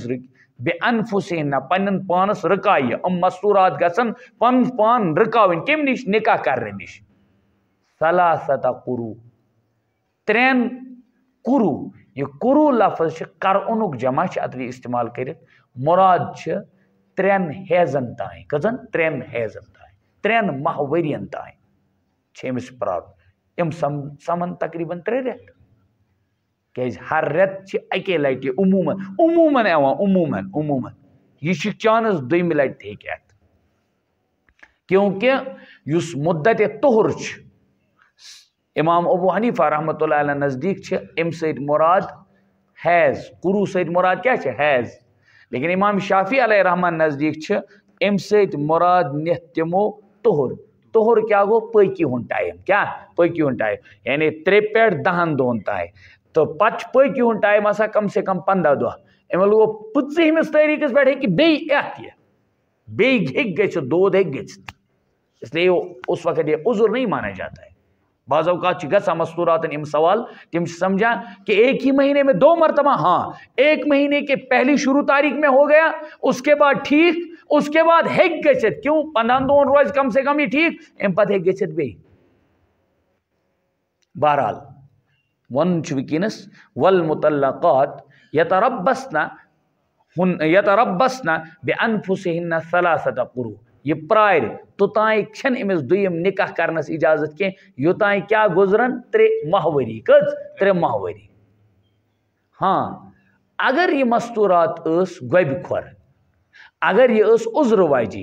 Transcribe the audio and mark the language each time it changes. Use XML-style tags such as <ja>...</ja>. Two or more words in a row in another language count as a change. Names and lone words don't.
<ks>رُکہِ بے انفسہن پنن پانس رکایہِ مستورات گژھن پن پان رکاوٕنۍ کمہِ نِش نکاح کرنہٕ نِش</ks> <ar>ثلاثة قروٗ</ar> <ks>3 قروٗ یہ قروٗ لفظ چھِ قرعُنُک جمع چھِ اتھ استعمال کٔرِتھ مراد چھِ 3 حیضن تانۍ کٔژن 3 حیضن تانۍ 3 ماہ ؤرین تانۍ چھِ أمِس پرٛابلم یِم سمن تقریٖباً 3 رٮ۪تھ کیازِ ہر رٮ۪تہٕ چھِ اَکے لٹہِ عموٗمن یِوان یہِ چھِ چانس 2مہِ لٹہِ تہِ ہیٚکہِ یِتھ کیونکہ یُس مُدت طہر چھُ امام ابو حنیفہ</ks> <ar>رحمۃ اللہ علیہ</ar> <ks>نزدیک چھِ امہِ سۭتۍ مراد حیض قروٗ سۭتۍ مراد کیاہ چھِ حیض لیکن امام شافی</ks> <ar>علیہ رحمان</ar> <ks>نزدیک چھِ امہِ سۭتۍ مراد نِتھ تِمو طہر کیا گوٚو پٲکی ہُنٛد ٹایم کیا پٲکی ہُنٛد ٹایم یعنی 3 پٮ۪ٹھ 10 دۄہن تام تہٕ پتہٕ چھُ پٲکی ہُنٛد ٹایم آسان</ks> <ur>کم سے کم</ur> <ks>15 دۄہ امہِ گوٚو 25مِس تٲریٖخس پٮ۪ٹھ ہیٚکہِ بیٚیہِ یِتھ یہِ بیٚیہِ ہیٚکہِ گٔژھِتھ دود ہیٚکہِ گٔژھِتھ</ks> <ur>اس لیے اس وقت یہ عذر نہیں مانا جاتا ہے</ur> <ks>بعض اوقات گژھان مستوراتن یم سوال تم</ks> <ur>سمجھا کہ ایک ہی مہینے میں 2 مرتبہ ہاں 1 مہینے کے پہلی شروع تاریخ میں ہو گیا اس کے بعد ٹھیک اس کے بعد</ur> <ks>ہیک گژھِتھ کیوں 15 دۄہن روز</ks> <ur>کم سے کم</ur> <ks>یہ ٹھیک ام پتہٕ ہیک گژھِتھ بیٚیہِ بہرحال ون چھُ وٕنکیٚنس</ks> <ar>والمطلقات یتربصن بانفسہن 3 قروٗ</ar> <ks>یہ پرارِ توٚتانۍ چھنہٕ أمِس دوٚیِم نکاح کرنس اجازت کینٛہہ یوٚتانۍ کیاہ گُزرن 3 ماہوٲری کٔژ 3 ماہوٲری ہاں اگر یہ مستورات ٲس گۄبہِ کھۄر اگر یہ ٲس عذر واجی</ks>